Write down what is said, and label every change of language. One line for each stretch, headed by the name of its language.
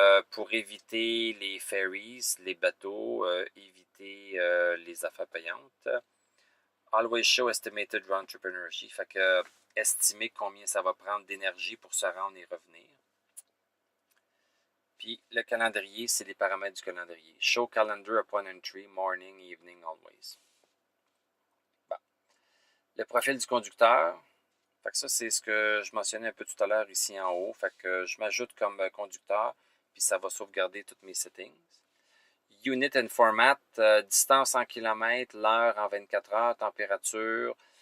French: Pour éviter les ferries, les bateaux, éviter les affaires payantes.
English: Always show estimated round trip energy.
French: Fait que estimer combien ça va prendre d'énergie pour se rendre et revenir. Puis le calendrier, c'est les paramètres du calendrier.
English: Show calendar upon entry, morning, evening, always.
French: Bon. Le profil du conducteur. Fait que ça, c'est ce que je mentionnais un peu tout à l'heure ici en haut. Fait que je m'ajoute comme conducteur, puis ça va sauvegarder toutes mes settings. Unit and format, distance en kilomètres, l'heure en 24 heures, température.